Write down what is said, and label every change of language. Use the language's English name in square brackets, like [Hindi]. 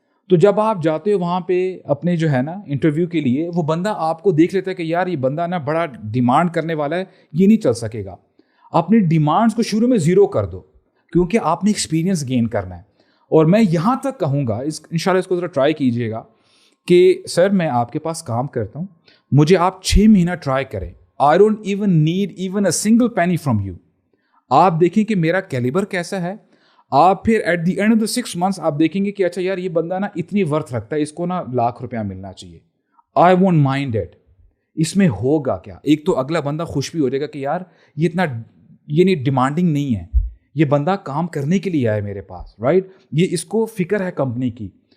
[Urdu] تو جب آپ جاتے ہو وہاں پہ اپنے جو ہے نا انٹرویو کے لیے, وہ بندہ آپ کو دیکھ لیتا ہے کہ یار یہ بندہ نا بڑا ڈیمانڈ کرنے والا ہے, یہ نہیں چل سکے گا. اپنی ڈیمانڈس کو شروع میں 0 کر دو, کیونکہ آپ نے ایکسپیرینس گین کرنا ہے. اور میں یہاں تک کہوں گا, انشاءاللہ اس کو ذرا ٹرائی کیجیے گا کہ سر میں آپ کے پاس کام کرتا ہوں, مجھے آپ 6 مہینہ ٹرائی کریں. [English] I don't even need even a single penny from you. [Urdu] آپ دیکھیں کہ میرا کیلیبر کیسا ہے. آپ پھر [English] at the end of the 6 months [Urdu] آپ دیکھیں گے کہ اچھا یار یہ بندہ نا اتنی ورتھ رکھتا ہے, اس کو نا 1 لاکھ روپیہ ملنا چاہیے. [English] I won't mind it. [Urdu] اس میں ہوگا کیا, ایک تو اگلا بندہ خوش بھی ہو جائے گا کہ یار یہ اتنا یہ نہیں ڈیمانڈنگ نہیں ہے, یہ بندہ کام کرنے کے لیے آیا ہے میرے پاس, رائٹ. یہ اس کو فکر ہے کمپنی کی.